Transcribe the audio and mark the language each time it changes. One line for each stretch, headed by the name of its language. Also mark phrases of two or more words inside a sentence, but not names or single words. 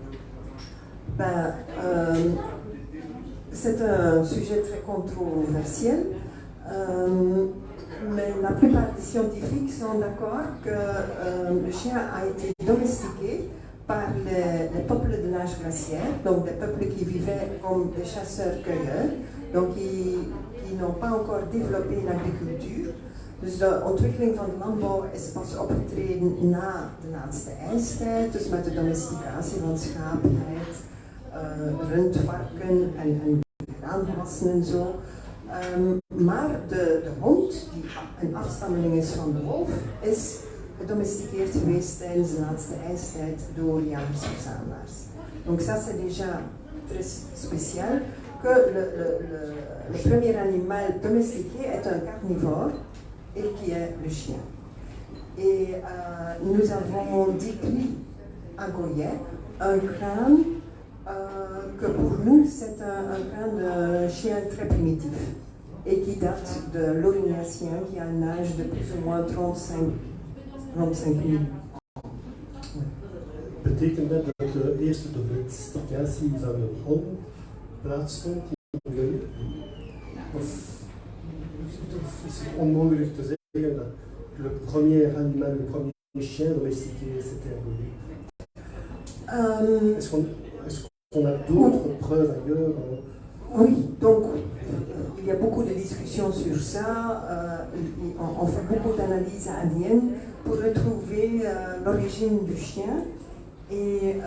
French: c'est un sujet très controversiel, mais la plupart des scientifiques sont d'accord que le chien a été domestiqué par les peuples de l'âge glaciaire, donc des peuples qui vivaient comme des chasseurs-cueilleurs, donc qui n'ont pas encore développé une agriculture.
Dutch: Dus de ontwikkeling van de landbouw is pas opgetreden na de laatste ijstijd, dus met de domesticatie van schapenheid, rund, varken en graangewassen en zo. Maar de hond, die een afstammeling is van de wolf, is gedomesticeerd geweest tijdens de laatste ijstijd door jagers-verzamelaars.
French: Donc ça c'est déjà très spécial que le premier animal domestiqué est un carnivore et qui est le chien. Et nous avons décrit à Goyet un crâne que pour nous c'est un crâne de chien très primitif et qui date de l'Aurignacien qui a un âge de plus ou moins 35 000 ans.
Dutch: Betekent dat de eerste domesticatie van een hond plaatsvond in Goyet? Of is het onmogelijk te zeggen dat
French: le premier animal, le premier chien domestiqué c'était un Goyet? Est-ce qu'on a d'autres preuves ailleurs? Oui, donc il y a beaucoup de discussions sur ça. On fait beaucoup d'analyses ADN pour retrouver l'origine du chien.